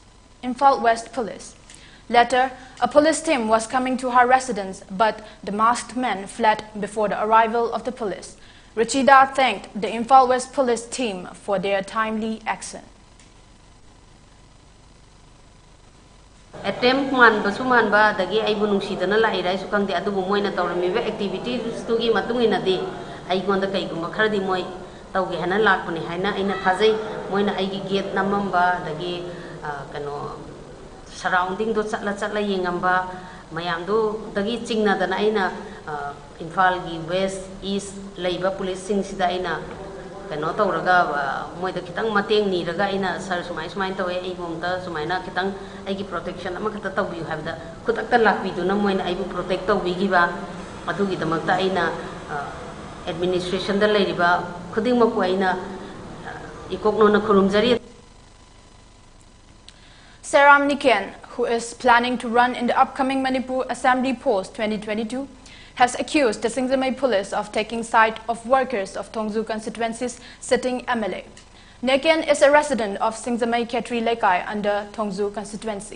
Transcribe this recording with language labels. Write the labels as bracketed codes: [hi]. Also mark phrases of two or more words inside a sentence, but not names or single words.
[en] Later, a police team was coming to her residence, but the masked men fled before the arrival of the police. Ruchida thanked the Imphal West Police team for their timely action. [mni] Attempt man basuman ba dagi ay bunungsidana la iray sukang di adubo moy na tawramiba activities tugi matungina di ay gonda kay gumakhara di moy tawgi hana lakpani haina aina thajai moy na ay gate namamba dagi kano surrounding do chatla yengamba mayam do dagi chingna dana aina Imphal gi west east leiba police sing sida aina kano tawraga moy da kitang mateng ni raga aina sar sumai tawe ai bomta sumaina kitang ai gi protection ama kata tawbi have da kutakta lakbi do na moy na ai bu protect tawbi gi ba adu gi damakta aina administration da leiriba khuding ma ko aina ikokno na khurumjari. [en] Seram Niken, who is planning to run in the upcoming Manipur Assembly Post 2022, has accused the Singzamei police of taking side of workers of Tongju constituency's sitting MLA. Niken is a resident of Singzamei Ketri Lekai under Tongju constituency.